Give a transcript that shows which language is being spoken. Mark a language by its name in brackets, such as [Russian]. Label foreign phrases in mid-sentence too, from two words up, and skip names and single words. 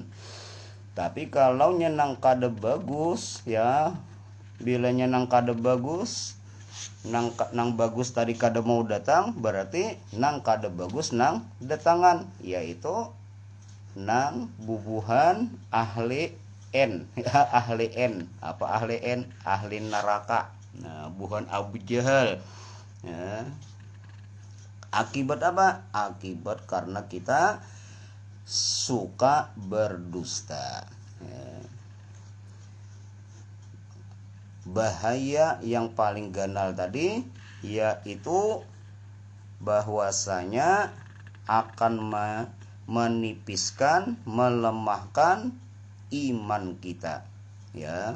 [Banjar] Tapi kalau nang kada bagus, ya bilanya nang kada bagus, nang bagus tadi kada mau datang, berarti nang kada bagus nang datangan, yaitu nang bubuhan ahli N, ya, ahli N. Apa ahli N? Ahli neraka. Nah, buhan Abu Jahal, ya. [Indonesian] Akibat apa? Akibat karena kita suka berdusta, ya. Bahaya yang paling ganal tadi yaitu bahwasanya akan menipiskan, melemahkan iman kita, ya.